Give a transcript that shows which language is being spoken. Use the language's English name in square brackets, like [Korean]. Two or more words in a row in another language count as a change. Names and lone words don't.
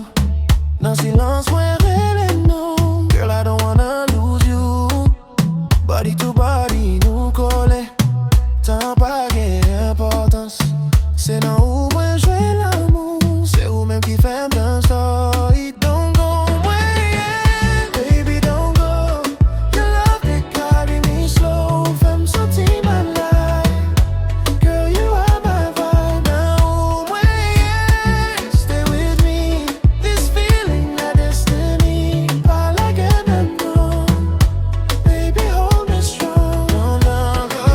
[Haitian Creole] Nan silence mwen rele nou. [English] Girl, I don't wanna lose you. Body to body [Haitian Creole] nou kole. Tan pa gen importance. Se nan ou mwen jwe l'amou. Se ou menm ki fèm dan story. [English] Don't go away, baby, don't go. Your love they carry me slow. [Haitian Creole] Fèm senti [English] my life. Girl, you are my vibe. Now when stay with me. This feeling that destiny. I like it and know. Baby, hold me strong. Don't go,